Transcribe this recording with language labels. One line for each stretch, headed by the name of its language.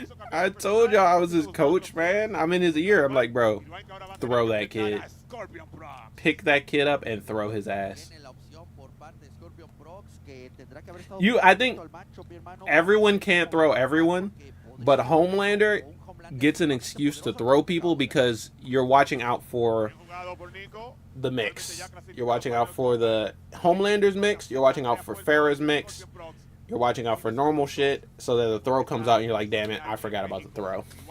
English: I told y'all I was his coach, man. I'm in his ear. I'm like, bro, throw that kid. Pick that kid up and throw his ass.
Spanish: Tiene la opción por parte de ScorpionProcs, que tendrá que haber estado
English: I think
Spanish: al macho, mi hermano.
English: everyone can't throw everyone, but Homelander gets an excuse to throw people because you're watching out for the mix. You're watching out for the Homelander's mix. You're watching out for Farrah's mix. You're watching out for normal shit, so that the throw comes out and you're like, damn it, I forgot about the throw.